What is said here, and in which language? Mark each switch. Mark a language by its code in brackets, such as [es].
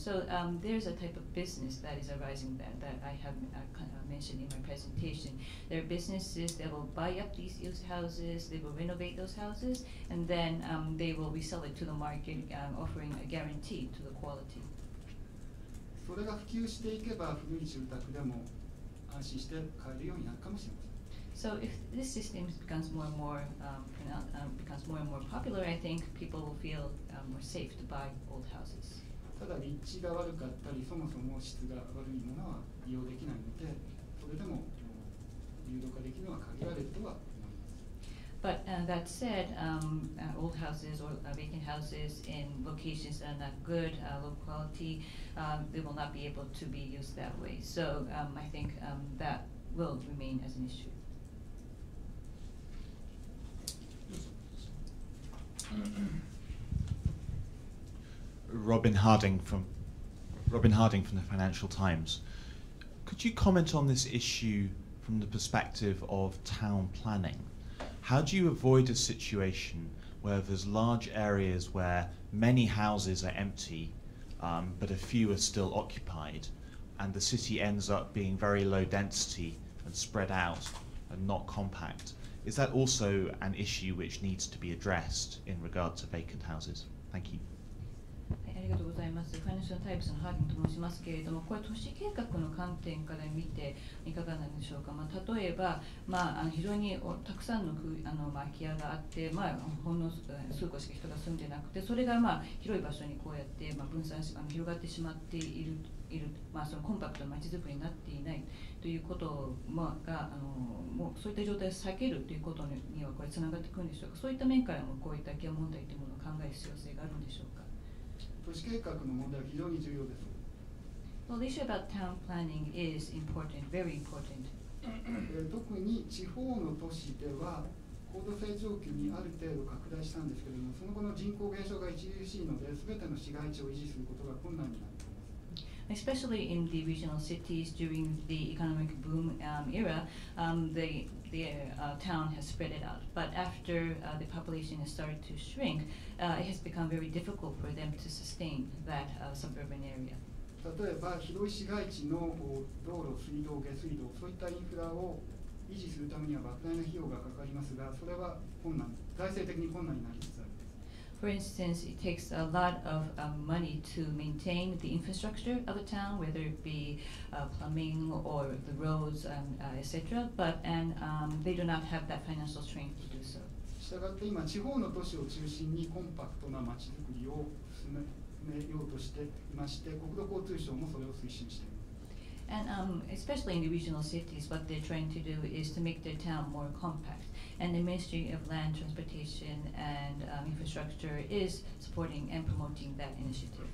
[en] So there's a type of business that is arising that I have mentioned in my presentation. There are businesses that will buy up these used houses, they will renovate those houses, and then they will resell it to the market, offering a guarantee to the quality. [ja] それが普及していけば古い住宅でも安心して買えるようになるかもしれません。 [en] So if this system becomes more and more popular, I think people will feel more safe to buy old houses. [ja] ただ立地が悪かったり、そもそも質が悪いものは利用できないので、それでも有料化できるのは限られるとは思います。 [en] But that said, old houses or vacant houses in locations that are not good, low quality, they will not be able to be used that way. So I think that will remain as an issue. Robin Harding from the Financial Times. Could you comment on this issue from the perspective of town planning? How do you avoid a situation where there's large areas where many houses are empty, but a few are still occupied, and the city ends up being very low density and spread out and not compact? Is that also an issue which needs to be addressed in regard to vacant houses? Thank you. [ja] ありがとうございます。ファイナンシャルタイムズのハーディンと申しますけれども、これ都市計画の観点から見ていかがなんでしょうか。例えば、非常にたくさんの空き家があって、ほんの数個しか人が住んでなくて、それが広い場所にこうやって分散し広がってしまっている、そのコンパクトな街づくりになっていないということがもうそういった状態を避けるということにはこれつながってくるんでしょうか。そういった面からもこういった空き家問題というものを考える必要性があるんでしょうか。都市計画の問題は非常に重要です。 [en] Well, the issue about town planning is important, very important. [ja] 特に地方の都市では高度成長期にある程度拡大したんですけれども、その後の人口減少が著しいので、すべての市街地を維持することが困難になっています。 [en] Especially in the regional cities during the economic boom era, the town has spread it out. But after the population has started to shrink, it has become very difficult for them to sustain that suburban area. [ja] 例えば広い市街地の道路、水道、下水道、そういったインフラを維持するためには莫大な費用がかかりますが、それは財政的に困難になりつつあります。 [en] For instance, it takes a lot of money to maintain the infrastructure of a town, whether it be plumbing or the roads, etc. But they do not have that financial strength to do so. [ja] したがって今地方の都市を中心にコンパクトな街づくりを進めようとしていまして、国土交通省もそれを推進しています。 [en] And especially in the regional cities, what they're trying to do is to make their town more compact. And the Ministry of Land, Transportation, and Infrastructure is supporting and promoting that initiative.